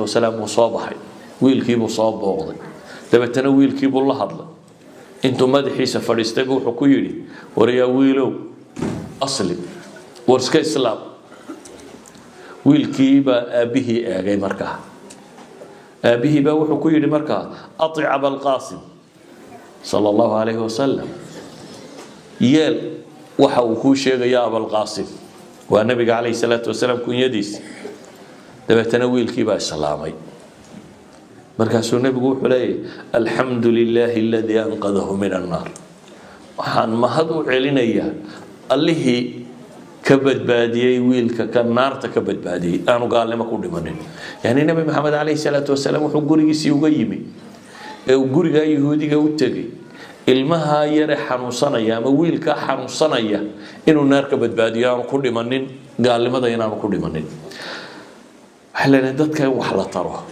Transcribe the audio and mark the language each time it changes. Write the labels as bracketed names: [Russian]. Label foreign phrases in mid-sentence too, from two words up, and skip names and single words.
[Somali] wasalaam uu soo baxay wiilkii buu soo booqday dabeetana wiilkii buu la hadlay intuu madaxiisa fadhiistay wuxuu ku yiri wariya wiilow aslim warska islaam wiilkii ba abihi eegay markaa abihi ba wuxuu ku yiri markaa ati abul qasim [Arabic] صلى الله عليه وسلم [Somali] yeel waxa uu ku sheegaya abul qasim waa nabiga [Arabic] عليه الصلاة [Somali] wasalaam kunyadiis dabeetana wiilkii ba islaamay markaasuu nabigu wuxuu leeyahay [Arabic] الحمد لله الذي أنقذه من النار [Somali] waxaan mahad u celinayaa allihii ka badbaadiyay wiilka ka naarta ka badbaadiyay aanu gaalnimo ku dhimanin yani nabi maxamed [Arabic] عليه الصلاة والسلام [Somali] wuxuu gurigiisii uga yimi ee guriga yahuudiga u tagay ilmaha yar xanuunsanaya ama wiilka xanuunsanaya inuu naar ka badbaadiyo aanu ku dhimanin gaalnimada inaanu ku dhimanin waxaan dadka wax la taro